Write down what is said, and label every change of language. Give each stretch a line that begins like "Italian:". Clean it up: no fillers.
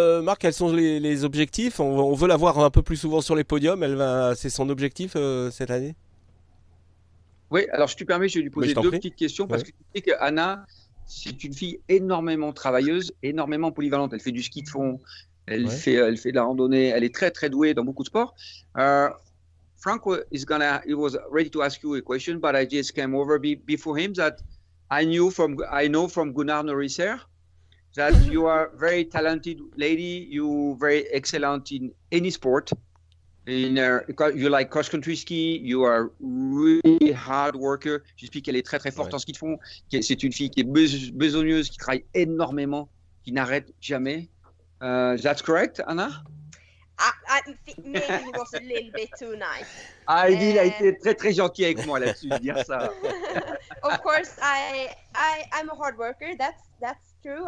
French: Marc, quels sont les objectifs? On veut la voir un peu plus souvent sur les podiums. C'est son objectif cette année? Oui, alors je te permets, je vais lui poser deux petites questions parce que tu sais qu'Anna, c'est une fille énormément travailleuse, énormément polyvalente. Elle fait du ski de fond, elle fait de la randonnée. Elle est très très douée dans beaucoup de sports.
English: Frank he was ready to ask you a question, but I just came over before him that I know from Gunnar Norisser that you are a very talented lady. You very excellent in any sport. You like cross-country ski, you are really hard worker.
French: J'explique qu'elle est très très forte en ski de fond. C'est une fille qui est besogneuse, qui travaille énormément, qui n'arrête jamais.
English: That's correct, Anna? Maybe he was a little bit too nice.
French: Il a été très très gentil avec moi là-dessus de dire ça.
English: Of course, I'm a hard worker. That's true.